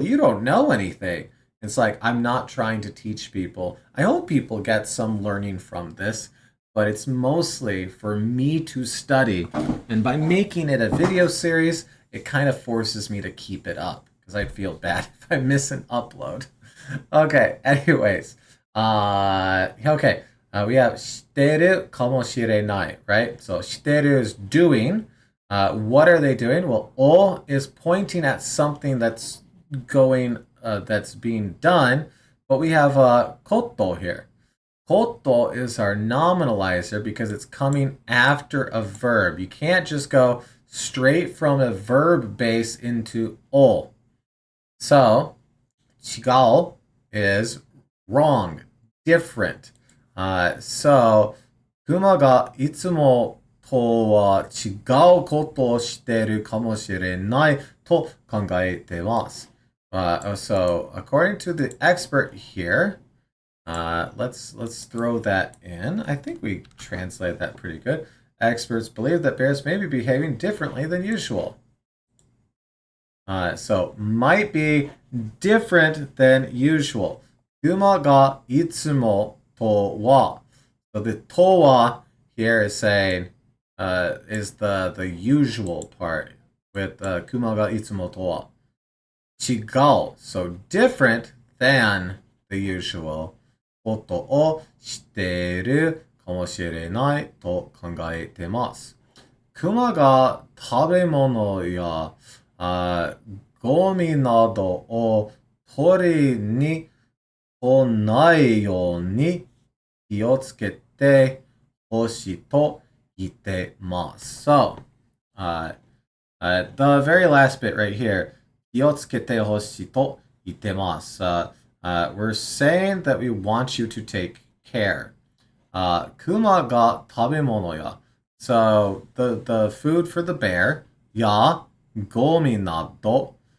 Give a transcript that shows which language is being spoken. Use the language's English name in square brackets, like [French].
[English] You don't know anything. It's like, I'm not trying to teach people. I hope people get some learning from this, but it's mostly for me to study. And by making it a video series, it kind of forces me to keep it up because I'd feel bad if I miss an upload. Okay, anyways. Okay, we have [Japanese] してるかもしれない, [English] right? So してる is doing. What are they doing? Well, o is pointing at something that's going, that's being done, but we have koto here. Koto is our nominalizer because it's coming after a verb. You can't just go straight from a verb base into o. So, 違う is wrong, different. [Japanese] So, クマがいつもとは違うことをしているかもしれないと考えてます。 [English] So, according to the expert here, let's throw that in. I think we translate that pretty good. Experts believe that bears may be behaving differently than usual. So might be different than usual. [Japanese] 熊がいつもとは. [English] So the とは here is saying is the usual part with [Japanese] 熊がいつもとは. 違う. [English] So different than the usual [Japanese] ことをしているかもしれないと考えてます。熊が食べ物やゴミなどを取りに来ないように気をつけてほしいと言ってます。 [English] So, the very last bit right here, [Japanese] 気をつけてほしいと言ってます。 [English] We're saying that we want you to take care. [Japanese] 熊が食べ物や [English] So the food for the bear, ya, gomi nado.